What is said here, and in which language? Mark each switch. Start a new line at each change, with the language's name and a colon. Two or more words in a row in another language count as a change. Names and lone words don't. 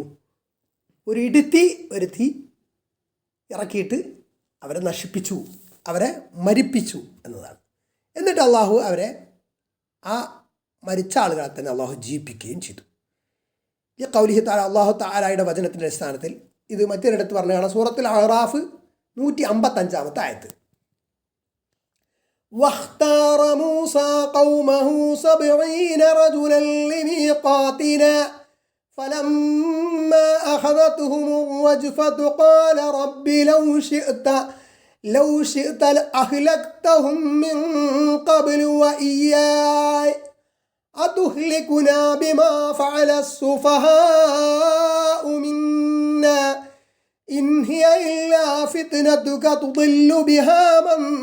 Malayalam: ഒരു ഇടുത്തി വരുത്തി ഇറക്കിയിട്ട് അവരെ നശിപ്പിച്ചു, അവരെ മരിപ്പിച്ചു എന്നതാണ്. എന്നിട്ട് അള്ളാഹു അവരെ, ആ മരിച്ച ആളുകളെ തന്നെ അള്ളാഹു ജീവിപ്പിക്കുകയും ചെയ്തു. ഈ
Arabic: قوله تعالى,
Malayalam: അള്ളാഹു തആലയുടെ വചനത്തിൻ്റെ അടിസ്ഥാനത്തിൽ ഇത് മറ്റൊരിടത്ത് പറഞ്ഞതാണ്. സൂറത്തുൽ അഅറാഫ് 155 ആയത്ത്.
Arabic: واختار موسى قومه 70 رجلا لميقاتنا فلما أخذتهم الرجفة قال رب لو شئت لأهلكتهم من قبل وإياي أتهلكنا بما فعل السفهاء منا إن هي إلا فتنتك تضل بها من